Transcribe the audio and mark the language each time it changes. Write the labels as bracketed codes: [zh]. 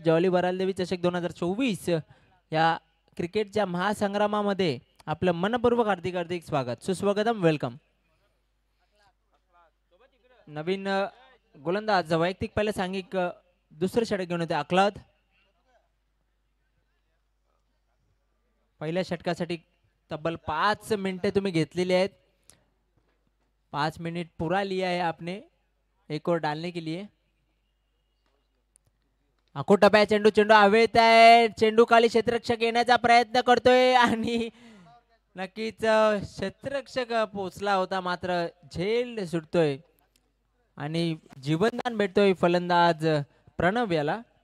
[mr] Jolly बरालदेवी चषक 2024 या क्रिकेटच्या महासंग्रामामध्ये आपलं मनपूर्वक हार्दिक हार्दिक स्वागत, सुस्वागतम, वेलकम. नवीन गोलंदाज वैयक्तिक पहिले सांघिक दुसरे षटक घेऊन होते आक्लाद. पहिल्या षटकासाठी तब्बल 5 मिनिटे तुम्ही घेतलेली आहेत. [hi] 5 मिनट पूरा लिया है आपने एक और डालने के लिए. [mr] अकोट टप्प्या चेंडू हवेत आहे. चेंडू खाली क्षेत्ररक्षक येण्याचा प्रयत्न करतोय आणि नक्कीच क्षेत्ररक्षक पोचला होता, मात्र झेल सुटतोय आणि जीवनदान भेटतोय फलंदाज प्रणव याला.